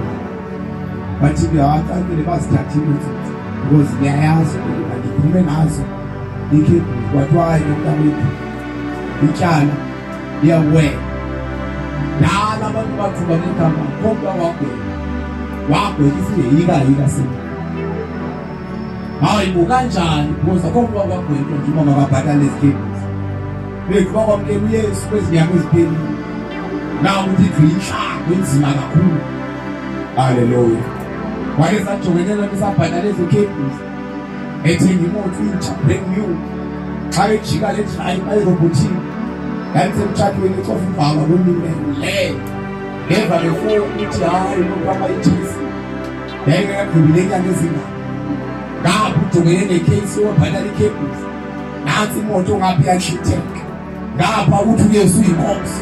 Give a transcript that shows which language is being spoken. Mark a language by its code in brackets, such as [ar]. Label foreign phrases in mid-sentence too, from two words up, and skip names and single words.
[xh] Bathi ke hawacakile bazithathile ootsotsi because ndiyayazi ukuba ndiphume nazo iikhebuli. Kwathiwa hayi nomntakwethu ityala liyawuwela. Dala abantu baqhuba nekampani kodwa wagweba isingeyika sena. hayi kanjani because akho umuntu kwagwethu nje uma mababhatala izikhephu bekuba kwamkela uYesu kwezinyanga eziphelile nawo ukuthi inhlango enzima kakhulu. Haleluya. Wale sajongene besabhatala lezo khephu ethenga imoto intsha [en] brand new [xh] xa ejika le drive ayirobotini yasemtshatweni ecofa ivanga lomimene le ngeva before ukuthi hayi umuntu abayithisi yayingekagqibile inyanga ezingaphi ngapha ujongene necase wabhatala ikhephu nansi imoto ngapha iyashitheka ngapha ukuthi uYesu uyinkosi.